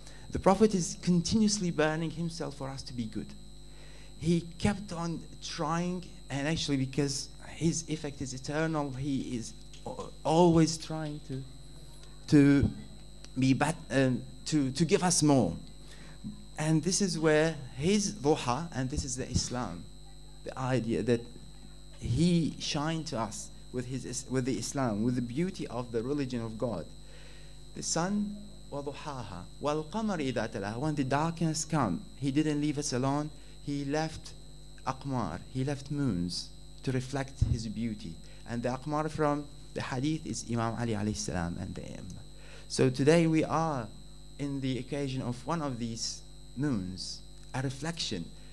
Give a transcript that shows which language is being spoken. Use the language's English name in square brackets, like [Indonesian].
[English] The Prophet is continuously burning himself for us to be good. He kept on trying, and actually because his effect is eternal, he is always trying to be to give us more. And this is where his duha, and this is the Islam, the idea that he shined to us with the Islam, with the beauty of the religion of God. The sun, [Arabic] وَضُحَاهَا وَالْقَمَرِ إِذَا تَلَاهَا. [English] When the darkness come, he didn't leave us alone. He left aqmar, he left moons to reflect his beauty. And the aqmar from the hadith is Imam Ali alayhi salam and the Imam. So today we are in the occasion of one of these moons, a reflection.